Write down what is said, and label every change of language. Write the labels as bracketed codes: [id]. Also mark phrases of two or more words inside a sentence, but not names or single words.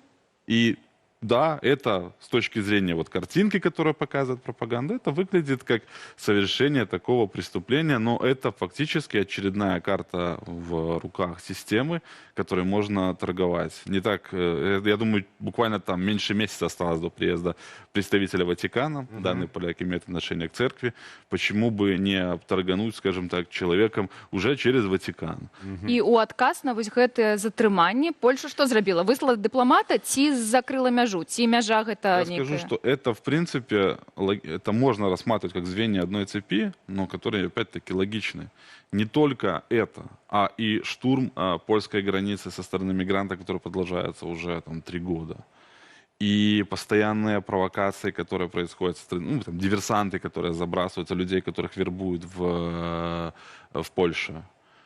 [ru] И да, это с точки зрения вот картинки, которая показывает пропаганда, это выглядит как совершение такого преступления, но это фактически очередная карта в руках системы, которой можно торговать. Не так, я думаю, буквально там меньше месяца осталось до приезда представителя Ватикана. Данные поляки имеют отношение к церкви. Почему бы не торгануть, скажем так, человеком уже через Ватикан? [be] І у адказ на вось гэтае затрыманне Польша што зрабіла? Выслала дыпламата ці закрыла мяжу? Ці мяжа гэта некая? [ru] Я скажу, что это, в принципе, это можно рассматривать как звенья одной цепи, но которые, опять-таки, логичны. Не только это, а и штурм польской границы со стороны мигрантов, который продолжается уже там 3 года. И постоянные провокации, которые происходят со стороны, ну, там, диверсанты, которые забрасываются, людей, которых вербуют в Польше.